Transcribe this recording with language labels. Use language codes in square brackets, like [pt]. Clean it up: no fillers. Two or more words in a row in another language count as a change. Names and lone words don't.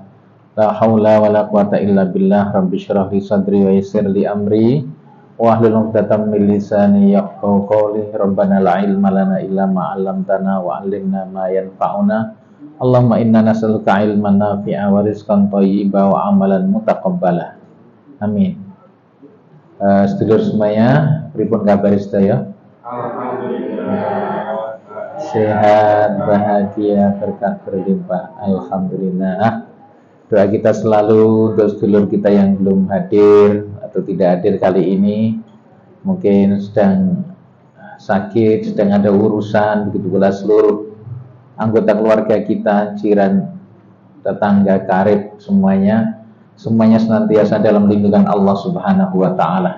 [ar] لا حول ولا قوة إلا بالله رب اشرح لي صدري ويسر لي أمري واحلل عقدة من لساني يفقهوا قولي. ربنا لا علم لنا إلا ما علمتنا وعلمنا ما ينفعنا. اللهم إنا نسألك علما نافعا ورزقا طيبا وعملا متقبلا. Amin. [jv] Sedulur semuanya, pripun kabar sedaya? Alhamdulillah. [id] Sehat, bahagia, berkah berlimpah. Alhamdulillah. Doa kita selalu untuk sedulur kita yang belum hadir atau tidak hadir kali ini, mungkin sedang sakit, sedang ada urusan, begitu pula seluruh anggota keluarga kita, jiran, tetangga, karib, semuanya senantiasa dalam lindungan Allah [ar] سبحانه وتعالى.